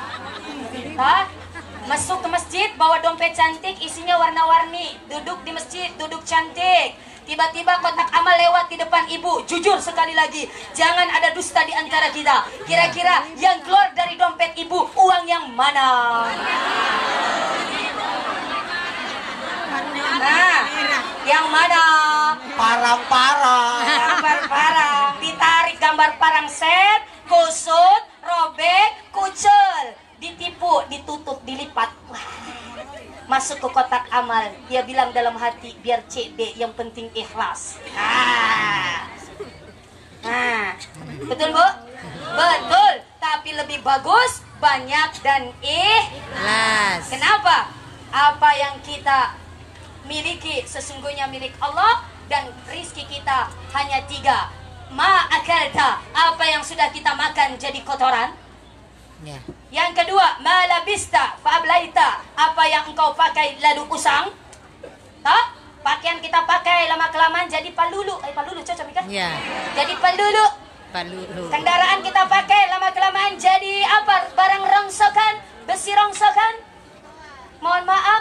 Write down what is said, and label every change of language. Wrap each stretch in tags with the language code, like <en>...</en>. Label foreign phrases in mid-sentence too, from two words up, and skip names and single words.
<id>Masuk ke masjid bawa dompet cantik, isinya warna-warni, duduk di masjid, duduk cantik. Tiba-tiba kotak amal lewat di depan ibu. Jujur sekali lagi, jangan ada dusta di antara kita. Kira-kira yang keluar dari dompet ibu uang yang mana? Nah, yang mana? Parang-parang. Gambar parang, ditarik gambar parang set, kusut, robek, kucel, ditipu, ditutup, dilipat. Wah, masuk ke kotak amal. Dia bilang dalam hati, biar CB, yang penting ikhlas. Betul Bu? Betul. Tapi lebih bagus banyak dan ikhlas. Kenapa? Apa yang kita miliki sesungguhnya milik Allah, dan rizki kita hanya 3.</id> <ar>ما أكلت,</ar> <id>apa yang sudah kita makan jadi kotoran. Ya. Yang kedua,</id> <ar>ما لبست فأبليت,</ar> <id>apa yang engkau pakai lalu usang. Pakaian kita pakai lama-kelamaan jadi palulu. Palulu cocok kan? Ya. Jadi palulu. Kendaraan kita pakai lama-kelamaan jadi apa? Barang rongsokan, besi rongsokan. Mohon maaf.</id>